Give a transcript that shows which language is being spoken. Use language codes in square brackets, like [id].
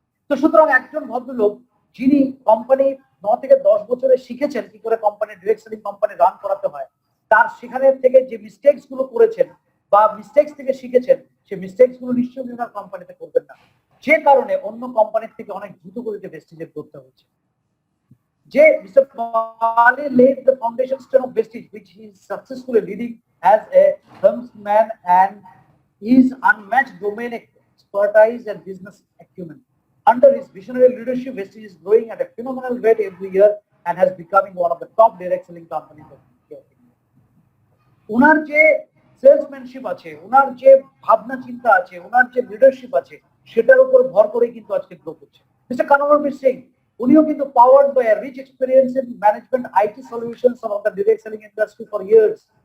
[bn] তো সুতরাং একজন ভদ্রলোক যিনি কোম্পানি 9 থেকে 10 বছরে শিখেছেন কি করে company direct selling company run করাতে হয়, তার সেখানে থেকে যে মিস্টেকস গুলো করেছেন বা মিস্টেকস থেকে শিখেছেন, সেই মিস্টেকস গুলো নিশ্চয়ই ওনার কোম্পানিতে করবেন না, যে কারণে অন্য কোম্পানির থেকে অনেক দ্রুত গতিতে ভেস্টিজের করতে হচ্ছে। যে মিস্টার পালি [en] laid the foundation stone of Vestige, which he is successfully leading as a helmsman and his unmatched domain expertise and business acumen. Under his visionary leadership, Vestige is growing at a phenomenal rate every year and has becoming one of the top direct selling companies of India. [bn] ওনার যে salesmanship আছে, ওনার যে ভাবনা চিন্তা আছে, ওনার যে leadership আছে, সেটার উপর ভর করে কিন্তু আজকে গ্রো করছে। মিস্টার কানওয়ারবীর সিং, উনিও কিন্তু [en] Powered by a rich experience in management IT solutions of the direct selling industry for years.